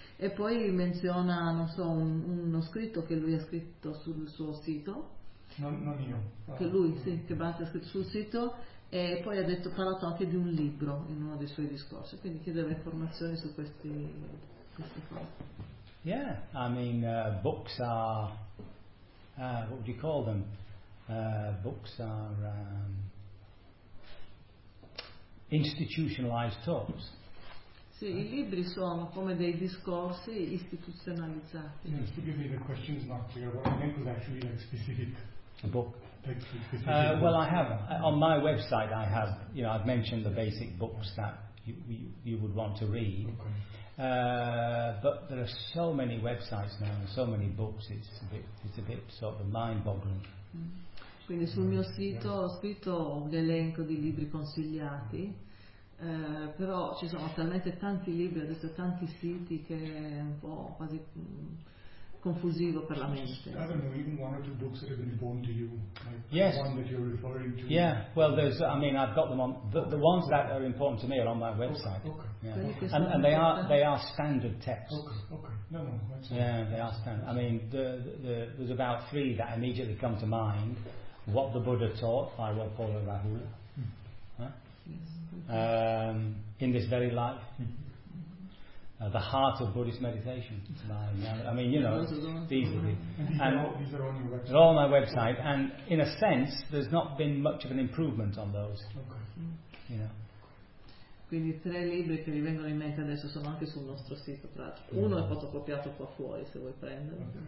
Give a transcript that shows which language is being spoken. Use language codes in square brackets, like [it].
[it] E poi menziona, non so, uno scritto che lui ha scritto sul suo sito. Che Bhante ha scritto sul sito, e poi ha detto, parlato anche di un libro in uno dei suoi discorsi, quindi chiedeva informazioni su queste cose. [en] Yeah, I mean, books are, what would you call them? Books are institutionalized talks. [it] Sì, I libri sono come dei discorsi istituzionalizzati. [en] Specifically, the question is not clear. What I meant was actually like specific. a book? Well, I have on my website. I have, you know, I've mentioned the basic books that you would want to read. Okay. But there are so many websites now and so many books. It's a bit sort of mind-boggling. [it] Quindi sul mio sito ho scritto un elenco di libri consigliati, però ci sono talmente tanti libri adesso, tanti siti, che è un po' quasi confusivo per la mente. [en] I don't know, even one or two books that have been important to you, like yes, the one that you're referring to. Yeah, well, there's, I mean, I've got them on the ones that are important to me are on my website. Okay. Yeah. And they are standard texts. Okay. No, that's yeah, they are standard. I mean, the there's about three that immediately come to mind. What the Buddha Taught by Rob Paul and Rahul. Hmm. Huh? In This Very Life. The Heart of Buddhist Meditation. These are all on my website. And in a sense, there's not been much of an improvement on those. Okay. You know. [it] Quindi tre libri che vi vengono in mente adesso sono anche sul nostro sito. Tra l'altro, uno è fotocopiato qua fuori, se vuoi prenderlo.